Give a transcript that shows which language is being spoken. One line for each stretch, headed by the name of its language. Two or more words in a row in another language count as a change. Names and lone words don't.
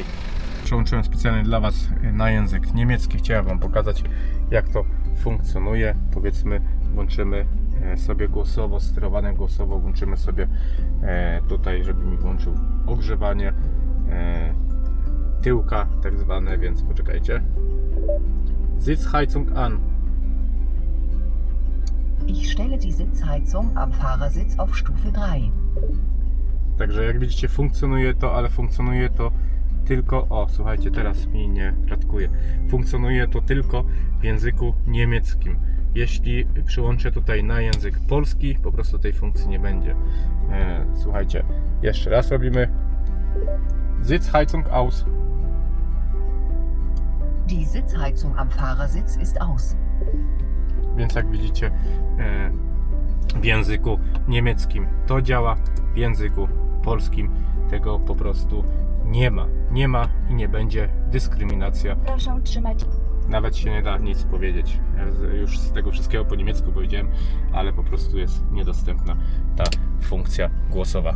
Polish: Przełączyłem specjalnie dla Was na język niemiecki. Chciałem Wam pokazać, jak to funkcjonuje. Powiedzmy, włączymy sobie głosowo, sterowane głosowo, włączymy sobie tutaj, żeby mi włączył ogrzewanie tyłka, tak zwane, więc poczekajcie.
German: Sitzheizung an. Ich stelle die Sitzheizung am Fahrersitz auf Stufe 3.
Polish: Także jak widzicie, funkcjonuje to, ale funkcjonuje to tylko, słuchajcie, teraz mi nie klatkuje. Funkcjonuje to tylko w języku niemieckim. Jeśli przyłączę tutaj na język polski, po prostu tej funkcji nie będzie. Słuchajcie, jeszcze raz robimy.
German: Sitzheizung aus. Die Sitzheizung am Fahrersitz ist aus.
Polish: Więc jak widzicie, w języku niemieckim to działa, w języku polskim tego po prostu nie ma. Nie ma i nie będzie. Dyskryminacja. Proszę trzymać. nawet się nie da nic powiedzieć. Ja już z tego wszystkiego po niemiecku powiedziałem, ale po prostu jest niedostępna ta funkcja głosowa.